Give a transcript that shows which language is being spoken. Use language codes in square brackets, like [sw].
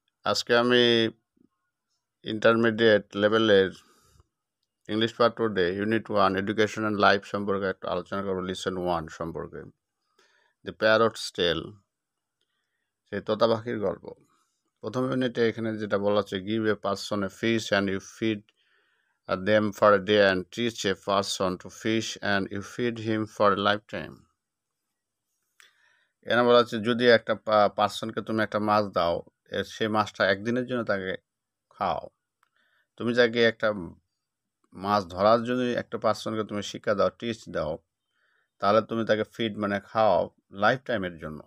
[bn] আজকে আমি ইন্টারমিডিয়েট লেভেলের English part today unit 1 education and life সম্পর্কে একটা আলোচনা করব। লিসন 1 সম্পর্কে, দ্য প্যারটস টেল, সেই তোতা পাখির গল্প। প্রথম ইউনিটে এখানে যেটা বলা হচ্ছে, [en] Give a person a fish and you feed them for a day and teach a person to fish and you feed him for a lifetime. [bn] এরা বলা হচ্ছে, যদি একটা পার্সনকে তুমি একটা মাছ দাও, সেই মাছটা একদিনের জন্য তাকে খাও। তুমি যাকে একটা মাছ ধরার জন্য একটা পার্সনকে তুমি শিক্ষা দাও, টিচ দাও, তাহলে তুমি তাকে ফিড মানে খাওয়াও লাইফ টাইমের জন্য।